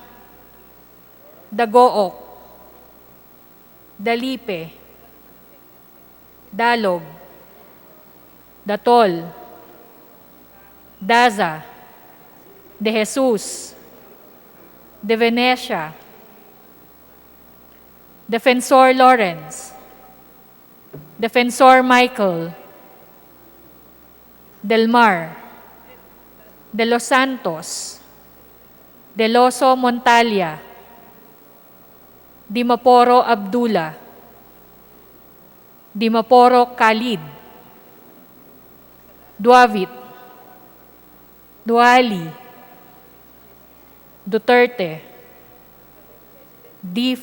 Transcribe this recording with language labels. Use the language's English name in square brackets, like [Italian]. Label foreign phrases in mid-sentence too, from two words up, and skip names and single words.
[English] Dagook, Dalipe, Dalog, Datol, Daza, De Jesus, De Venecia, Defensor Lawrence, Defensor Michael, Del Mar, De Los Santos, Deloso Montalia, Dimaporo Abdullah, Dimaporo Khalid, Duavit, Duali, Duterte, D.